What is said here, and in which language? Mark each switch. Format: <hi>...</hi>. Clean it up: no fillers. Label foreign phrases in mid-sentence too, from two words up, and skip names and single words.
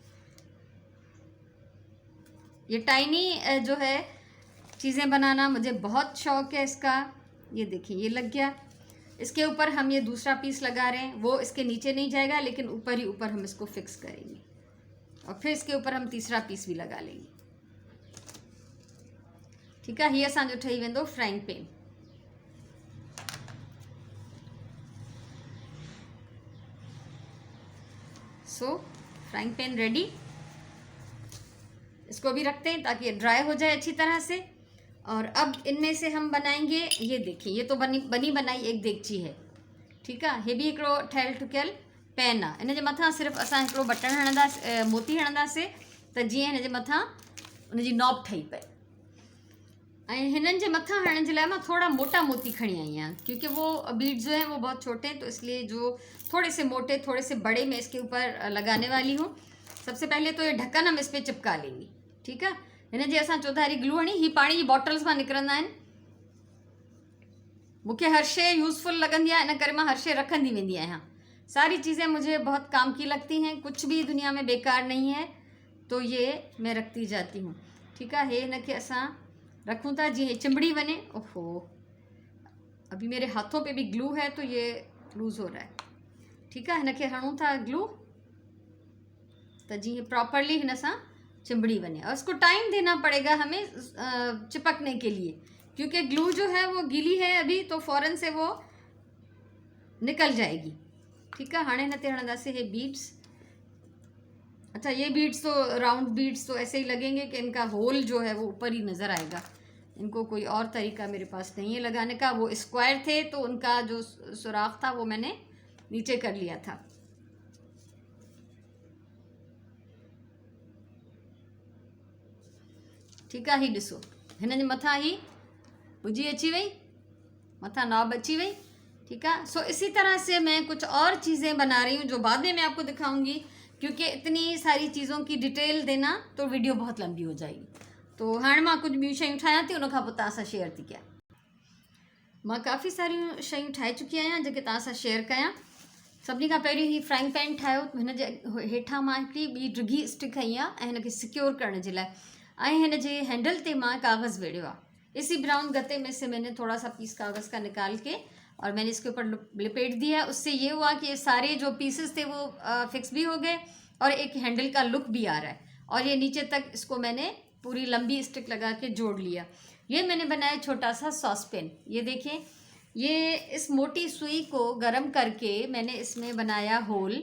<ur>یہ ٹائنی جو ہے چیزیں بنانا مجھے بہت شوق ہے اس کا. یہ دیکھیے یہ لگ گیا. اس کے اوپر ہم یہ دوسرا پیس لگا رہے ہیں، وہ اس کے نیچے نہیں جائے گا لیکن اوپر ہی اوپر ہم اس کو فکس کریں گے، اور پھر اس کے اوپر ہم تیسرا پیس بھی لگا لیں گے. ٹھیک ہے.</ur> <sd>हीअ असांजो ठही वेंदो</sd> <en>frying pan. so frying pan ready.</en> <ur>اس کو بھی رکھتے ہیں تاکہ یہ ڈرائی ہو جائے اچھی طرح سے. اور اب ان میں سے ہم بنائیں گے، یہ دیکھیے یہ تو بنی بنائی ایک دیگچی ہے. ٹھیک ہے.</ur> <sd>ये भी हिकिड़ो ठहियल ठुकियल पैन आहे। इन जे मथां सिर्फ़ु असां हिकिड़ो बटण हणंदासीं, मोती हणंदासीं त जीअं हिन जे मथां उनजी नॉब ठही पए। ऐं हिननि जे मथां हणण जे लाइ मां थोड़ा मोटा मोती खणी आई आहियां,</sd> <ur>کیونکہ وہ بیڈز جو ہیں وہ بہت چھوٹے ہیں، تو اس لیے جو تھوڑے سے موٹے تھوڑے سے بڑے میں اس کے اوپر لگانے والی ہوں. سب سے پہلے تو یہ ڈھکن ہم اس پر چپکا لیں گے. ٹھیک ہے.</ur> <sd>हिन जे असां चौधारी ग्लू हणी। ही पाणी जी बॉटल्स मां निकिरंदा आहिनि। मूंखे हर शइ यूज़फुल लॻंदी आहे, इन करे मां हर शइ रखंदी वेंदी आहियां।</sd> <ur>ساری چیزیں مجھے بہت کام کی لگتی ہیں، کچھ بھی دنیا میں بیکار نہیں ہے، تو یہ میں رکھتی جاتی ہوں. ٹھیک ہے.</ur> <sd>हे हिन खे असां रखूँ था जीअं चिंबड़ी वञे।</sd> <ur>اوہو، ابھی میرے ہاتھوں پہ بھی گلو ہے تو یہ لوز ہو رہا ہے. ٹھیک ہے.</ur> <sd>हिन खे हणूं था ग्लू तो जीअं प्रॉपरली हिन सां चिंबड़ी वञे।</sd> <ur>اور اس کو ٹائم دینا پڑے گا ہمیں چپکنے کے لیے، کیونکہ گلو جو ہے وہ گیلی ہے ابھی، تو فوراً سے وہ نکل جائے گی. ٹھیک ہے,</ur> <sd>हाणे हिन ते हणंदासीं हे बीड्स।</sd> <ur>اچھا، یہ بیڈز تو</ur> <en>round beads</en> <ur>تو ایسے ہی لگیں گے کہ ان کا ہول جو ہے وہ اوپر ہی نظر آئے گا. ان کو کوئی اور طریقہ میرے پاس نہیں ہے لگانے کا۔ وہ اسکوائر تھے تو ان کا جو سوراخ تھا وہ میں نے نیچے کر لیا تھا. ٹھیک ہے,</ur> <sd>ही ॾिसो हिन जे मथां ही भुजी अची वई, मथां नॉब अची वई।</sd> <ur>ٹھیک ہے، سو اسی طرح سے میں کچھ اور چیزیں بنا رہی ہوں جو بعد میں میں آپ کو دکھاؤں گی، کیونکہ اتنی ساری چیزوں کی ڈیٹیل دینا تو ویڈیو بہت لمبی ہو جائے گی.</ur> <sd>तो हाणे मां कुछ ॿियूं शयूं ठाहियां थी, उन खां पोइ तव्हां सां शेयर थी कयां। मां काफ़ी सारियूं शयूं ठाहे चुकी आहियां जेके तव्हां सां शेयर कयां। सभिनी खां पहिरीं ही</sd> <en>frying pan</en> <sd>ठाहियो। हिन जे हेठां मां हिकिड़ी ॿी डिघी स्टिक खई आहे ऐं हिनखे सिक्योर करण जे लाइ, ऐं हिन जे हैंडल ते मां कागज़ वेड़ियो आहे।</sd> <ur>اسی براؤن گتے میں سے میں نے تھوڑا سا پیس کاغذ کا نکال کے اور میں نے اس کے اوپر لپیٹ دیا. اس سے یہ ہوا کہ یہ سارے جو پیسز تھے وہ فکس بھی ہو گئے اور ایک ہینڈل کا لک بھی آ رہا ہے. اور یہ نیچے تک اس کو میں نے پوری لمبی اسٹک لگا کے جوڑ لیا. یہ میں نے بنایا چھوٹا سا</ur> <en>sauce pan.</en> <ur>یہ دیکھیے، یہ اس موٹی سوئی کو گرم کر کے میں نے اس میں بنایا ہول.</ur>